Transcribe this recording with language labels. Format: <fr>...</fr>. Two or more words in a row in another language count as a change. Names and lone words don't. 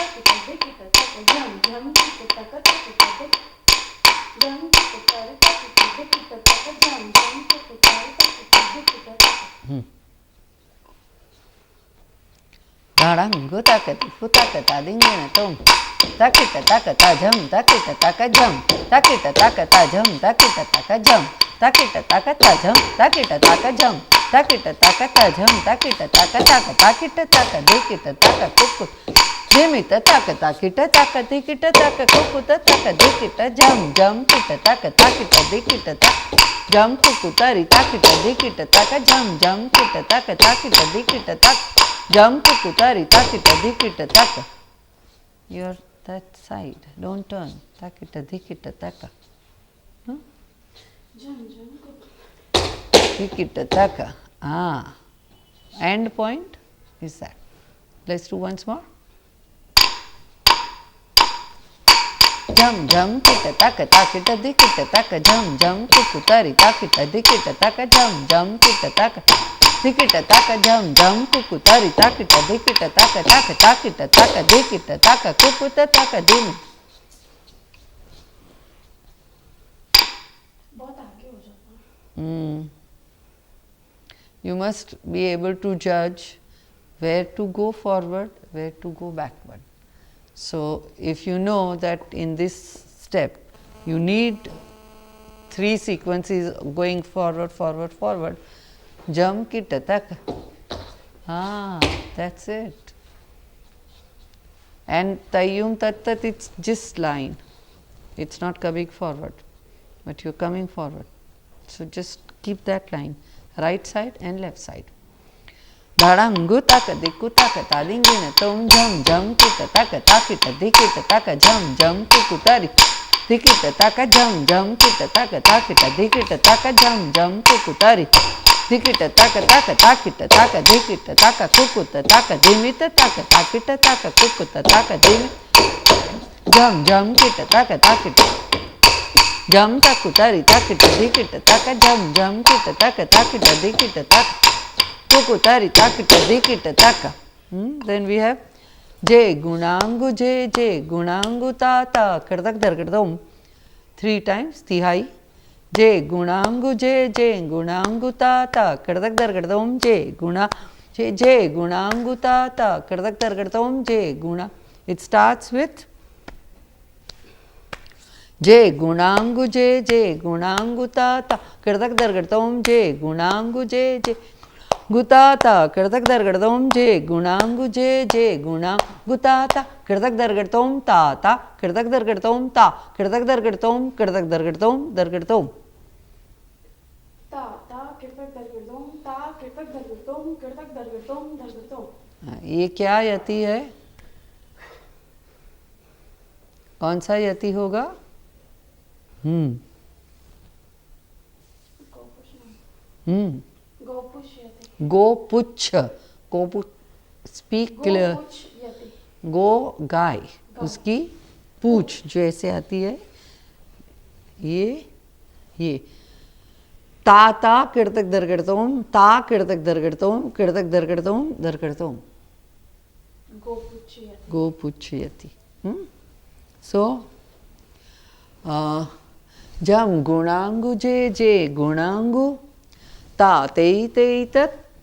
<en>Darang takati futakata dingina tom takita takata jam takita taka jam takita takata jam takita taka jam takita takata jam takita taka jam takita takata jam takita taka taka takita taka dikita taka kuku dimita taka takita taka dikita taka kukuta taka dikita jam jam kita taka takita dikita taka jam kukutari takita dikita taka jam jam kita taka takita dikita taka jam kukutari takita dikita taka. You're that side. Don't turn. Takita dikita taka. Huh? Dikita taka. End point is that. Let's do once more. Jam jam kita taka takita dikita taka jam jam kukutari takita dikita taka jam jam kita taka dikita taka jam jam kukutari takita dikita taka taka takita taka dikita taka kukuta taka dim. You must be able to judge where to go forward, where to go backward. So, if you know that in this step you need 3 sequences going forward, forward, forward, jam kita taka. That's it. And tayyum tattat, it's just line. It's not coming forward, but you're coming forward. So, just keep that line, right side and left side. Dharangu taka diku taka tadingina tom jam jam kita taka takita dikita taka jam jam kukutari dikita taka jam jam kita taka takita dikita taka jam jam kukutari dikita taka taka takita taka dikita taka kukuta taka dimita taka takita taka kukuta taka dimita jam jam kita taka takita jam takutari takita dikita taka jam jam kita taka takita dikita taka kukutari takita dikita taka. Then we have J gunangu J gunangu tata kardak dargadom 3 times tihai. J gunangu J gunangu tata kardak dargadom J guna J gunangu tata kardak dargadom J guna. It starts with J gunangu J gunangu tata kardak dargadom J gunangu J गुताता कृतक दरगड़तोम जे गुणांगु जे गुणांगुताता कृतक दरगड़तोम ता कृतक दरगड़तोम ता कृतक दरगड़तोम दरगड़तोम ता कृतक दरगड़तोम ता कृतक दरगड़तोम कृतक दरगड़तोम दरगड़तोम।</en> <hi>ये क्या यति है? कौन सा यति होगा? गोपुच्छ।</hi> <en>speak clear.</en> <hi>गो गाय, उसकी पूछ जो ऐसे आती है, ये ता कृतक दरगड़तोम ता कृतक दरगड़तोम कृतक दरगड़तोम गोपुच्छ यति। सो जम गुणांगु जे गुणांगु ता तेई तत्</hi>